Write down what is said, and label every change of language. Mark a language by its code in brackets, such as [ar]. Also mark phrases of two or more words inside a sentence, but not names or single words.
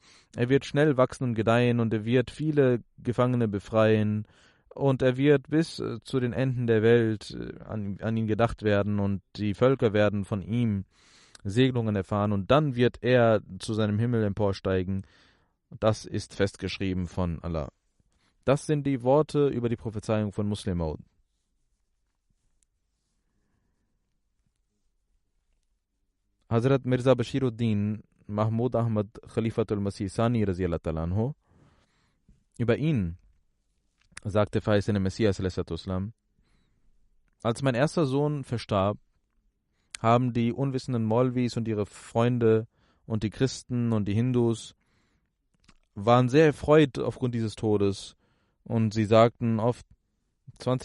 [de] Er wird schnell wachsen und gedeihen und er wird viele Gefangene befreien und er wird bis zu den Enden der Welt an ihn gedacht werden und die Völker werden von ihm Segnungen erfahren und dann wird er zu seinem Himmel emporsteigen. Das ist festgeschrieben von Allah. Das sind die Worte über die Prophezeiung von Muslim Maud. Hazrat Mirza Bashiruddin Mahmud Ahmad Khalifatul Masih Sani [ar] رضي الله تعالى عنه, [de] über ihn sagte verheißene Messias a.s. Als mein erster Sohn verstarb, haben die unwissenden Maulvis und ihre Freunde und die Christen und die Hindus waren sehr erfreut aufgrund dieses Todes und sie sagten oft, 20.